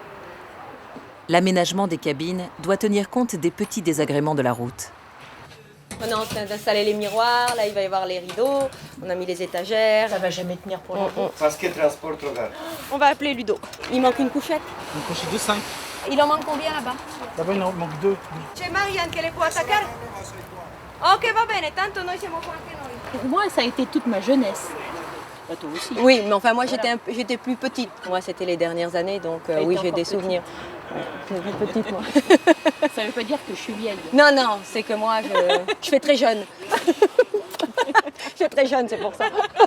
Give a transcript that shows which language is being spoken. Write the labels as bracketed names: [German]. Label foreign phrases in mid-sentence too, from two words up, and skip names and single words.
[French] L'aménagement des cabines doit tenir compte des petits désagréments de la route. On est en train d'installer les miroirs, là il va y avoir les rideaux, on a mis les étagères. Ça va jamais tenir pour longtemps. Parce qu'il transporte le verre. On va appeler Ludo. Il manque une couchette. Une couche de 5. Il en manque combien là-bas? Là-bas, il en manque 2. [Italian] C'è Marianne che le può attaccare? Ok, va bene, tanto noi siamo qua anche noi. [French] Pour moi, ça a été toute ma jeunesse. Bah, toi aussi. Oui, mais enfin moi j'étais plus petite. Moi c'était les dernières années, donc oui j'ai des souvenirs. Plus petite moi. Ça ne veut pas dire que je suis vieille. Non, non, c'est que moi je fais très jeune. Je fais très jeune, c'est pour ça.